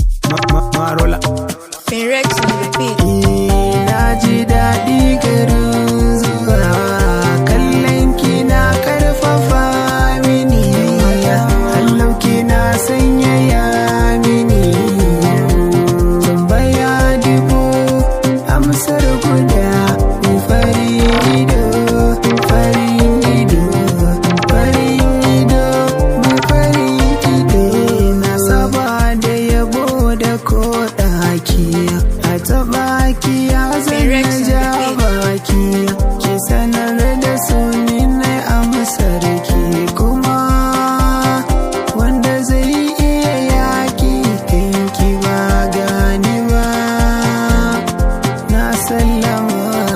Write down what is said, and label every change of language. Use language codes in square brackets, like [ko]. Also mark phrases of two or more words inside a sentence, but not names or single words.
[en] Ma-, ma-, Marola. Rex on the beat. [ha] Eh, na ji daɗi garin zuwa. Kallon ki na karfafa mini. Kallon ki na sanyaya mini. Tambaya dubu, amsar guda. Mai farin ido, farin ido, farin ido, mai farin ido. Na saba da yabo da koɗaki. A taɓa ki ya zan Rex [en] on the ja beat. [ha] baki. Ki sanar da su ni na amsar ki kuma. Wanda zai iya yaƙi kan ki ba gani ba. Na sallama.